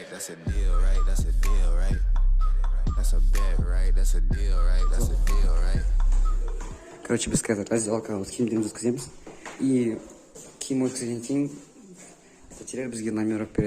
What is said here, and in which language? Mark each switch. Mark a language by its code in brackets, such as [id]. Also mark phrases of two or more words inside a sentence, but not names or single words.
[en] That's a deal, right? That's a deal, right? That's a bet, right? That's a deal, right? That's a deal, right? [kk] Короче, біз қазір раздевалкаға вот киімдерімізді өткіземіз. И киім өткізгеннен кейін пәтерлер бізге номерок береді.